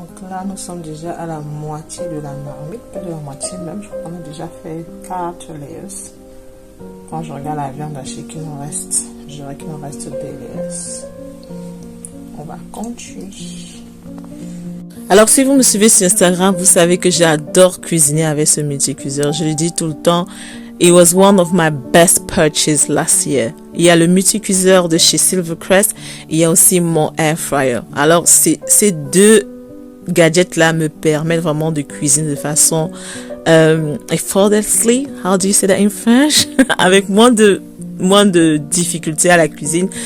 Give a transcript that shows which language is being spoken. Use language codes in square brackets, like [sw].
[fr] Là, nous sommes déjà à la moitié de la marmite, pas de la moitié même, je crois qu'on a déjà fait 4 layers. Quand je regarde la viande hachée qu'il nous reste, je dirais qu'il nous reste 2 layers. On va continuer. Alors, si vous me suivez sur Instagram, vous savez que j'adore cuisiner avec ce multi-cuiseur. Je le dis tout le temps. [en] It was one of my best purchases last year. [fr] Il y a le multi-cuiseur de chez Silvercrest. Il y a aussi mon air fryer. Alors, ces deux gadgets là me permettent vraiment de cuisiner de façon [en] effortlessly, how do you say that in French, [fr] avec moins de difficultés à la cuisine.